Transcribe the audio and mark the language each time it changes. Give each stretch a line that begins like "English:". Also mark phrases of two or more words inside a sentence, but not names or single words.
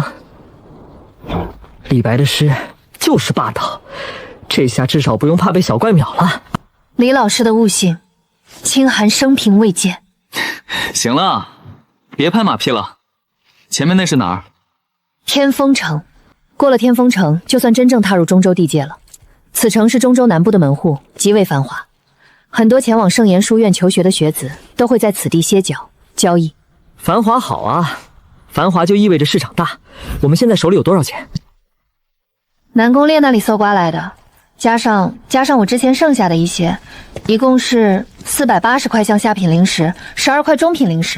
Chinese: 李白的詩就是霸道，這下至少不用怕被小怪秒了。李老師的悟性，清寒生平未見。行了，別拍馬屁了。前面那是哪兒？天風城。過了天風城，就算真正踏入中州地界了。此城是中州南部的門戶，極為繁華，很多前往聖嚴書院求學的學子都會在此地歇腳交易。繁華好啊，繁華就意味着市場大。我們現在手裡有多少錢？南宮烈那裡搜刮來的，加上我之前剩下的一些，一共是480塊像下品靈石，12塊中品靈石。